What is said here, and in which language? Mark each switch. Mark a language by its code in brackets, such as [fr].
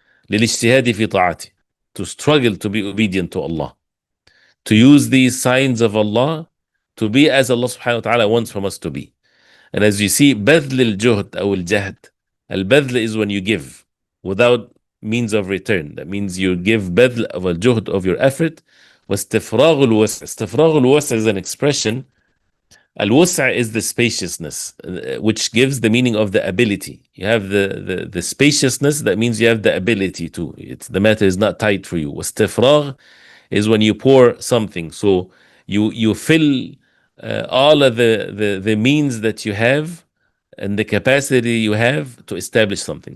[ar] للاجتهاد في طاعته, [en] to struggle to be obedient to Allah, to use these signs of Allah to be as Allah subhanahu wa ta'ala wants from us to be. And as you see, [ar] بذل الجهد أو الجهد, [en] البذل is when you give without means of return. That means you give بذل of الجهد of your effort. [ar] واستفراغ الوسع, استفراغ الوسع [en] is an expression. الوسع is the spaciousness, which gives the meaning of the ability. You have the spaciousness, that means you have the ability to. The matter is not tight for you. واستفراغ is when you pour something. So you fill all of the means that you have and the capacity you have to establish something.